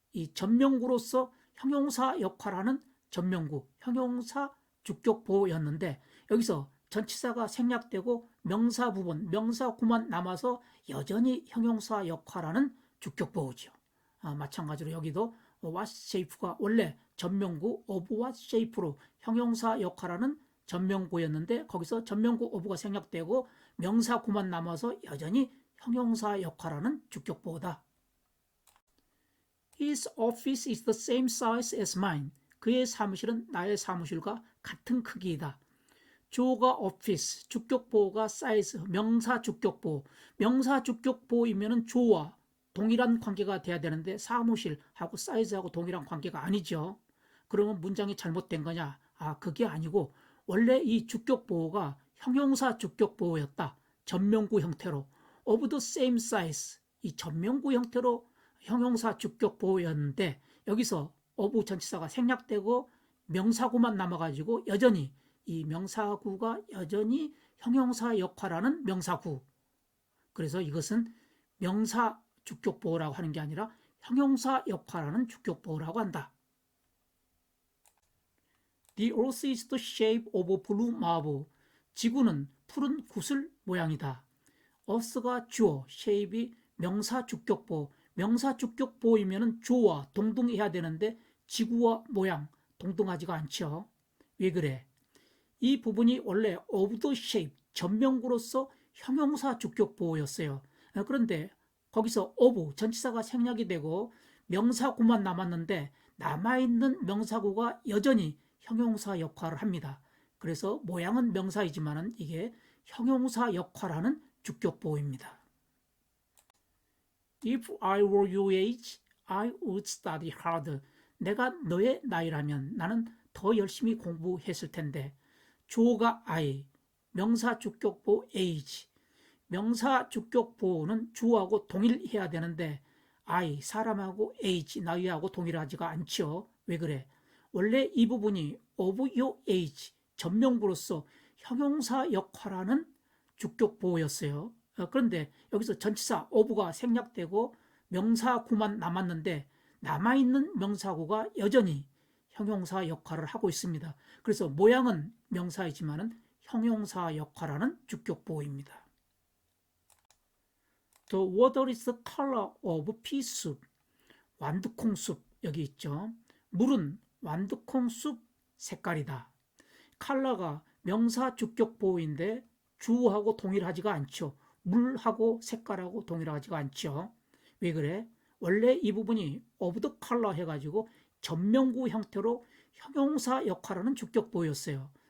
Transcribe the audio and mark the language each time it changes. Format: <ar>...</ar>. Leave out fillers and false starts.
<ko>이 전명구로서 형용사 역할하는 전명구, 형용사 주격보호였는데 여기서 전치사가 생략되고 명사 부분, 명사구만 남아서 여전히 형용사 역할하는 주격보호죠. 마찬가지로 여기도 what shape가 원래 전명구</ko> <en>of what shape</en> <ko>로 형용사 역할하는 전명구였는데 거기서 전명구 of가 생략되고 명사구만 남아서 여전히 형용사 역할하는 주격보호다.</ko> <en>His office is the same size as mine.</en> <ko>그의 사무실은 나의 사무실과 같은 크기이다. 주어가 office, 주격보호가 size, 명사 주격보호. 명사 주격보호이면 주어와 동일한 관계가 돼야 되는데 사무실하고 사이즈하고 동일한 관계가 아니죠. 그러면 문장이 잘못된 거냐? 그게 아니고 원래 이 주격보호가 형용사 주격보호였다. 전명구 형태로.</ko> <en>of the same size,</en> <ko>이 전명구 형태로 형용사 주격보호였는데 여기서 of 전치사가 생략되고 명사구만 남아가지고 여전히 이 명사구가 여전히 형용사 역할하는 명사구. 그래서 이것은 명사 주격보호라고 하는 게 아니라 형용사 역할하는 주격보호라고 한다.</ko> <en>The earth is the shape of a blue marble.</en> <ko>지구는 푸른 구슬 모양이다. earth가 주어, shape이 명사 주격보호. 명사 주격보호이면 주어와 동등해야 되는데 지구와 모양 동등하지가 않죠. 왜 그래? 이 부분이 원래</ko> <en>of the shape,</en> <ko>전명구로서 형용사 주격보호였어요. 그런데 거기서 of, 전치사가 생략이 되고 명사구만 남았는데 남아있는 명사구가 여전히 형용사 역할을 합니다. 그래서 모양은 명사이지만 이게 형용사 역할하는 주격보호입니다.</ko> <en>If I were your age, I would study harder.</en> <ko>내가 너의 나이라면 나는 더 열심히 공부했을 텐데 주어가 I, 명사 주격보호 age. 명사 주격보호는 주어하고 동일해야 되는데 I, 사람하고 age, 나이하고 동일하지가 않죠. 왜 그래? 원래 이 부분이</ko> <en>of your age,</en> <ko>전명구로서 형용사 역할하는 주격보호였어요. 그런데 여기서 전치사 of가 생략되고 명사구만 남았는데 남아있는 명사구가 여전히 형용사 역할을 하고 있습니다. 그래서 모양은 명사이지만 형용사 역할하는 주격보호입니다.</ko> <en>The water is the color of pea soup.</en> <ko>완두콩 숲 여기 있죠. 물은 완두콩 숲 색깔이다. 컬러가 명사 주격보호인데 주어하고 동일하지가 않죠. 물하고 색깔하고 동일하지가 않죠. 왜 그래? 원래 이 부분이</ko> <en>of the color</en> <ko>해가지고 전명구 형태로 형용사 역할하는 주격보호였어요.</ko>